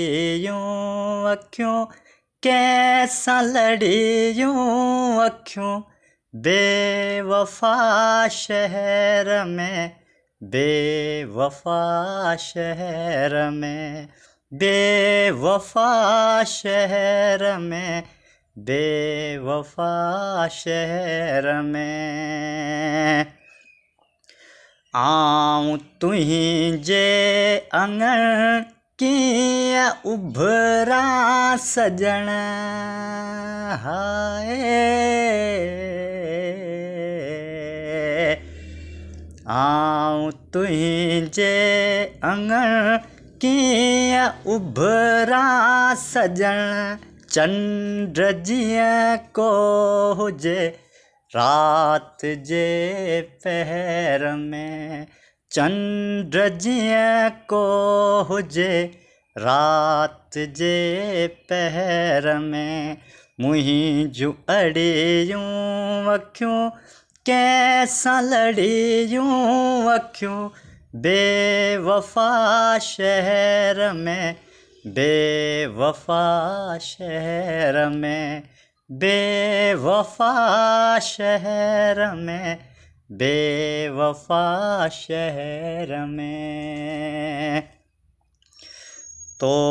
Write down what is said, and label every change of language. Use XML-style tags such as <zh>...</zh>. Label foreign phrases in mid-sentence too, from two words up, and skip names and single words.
<hi>यूं अखियों कैसा लड़े यूं अखियों बेवफा शहर में बेवफा शहर में बेवफा शहर में बेवफा शहर में</hi> <sd>आऊं तुंहिंजे अंगण कीअं उभरा सजण हाय आऊं तुंहिंजे अंगण कीअं उभरा सजण चंड जीअं को हुजे रात जे पहर में चंड जीअं को हुजे रात जे पहर में मुही जो अड़े</sd> <hi>यूं अखियों कैसा लड़े यूं अखियों बेवफा शहर में बेवफा शहर में बेवफा शहर में बेवफा शहर में तो</hi>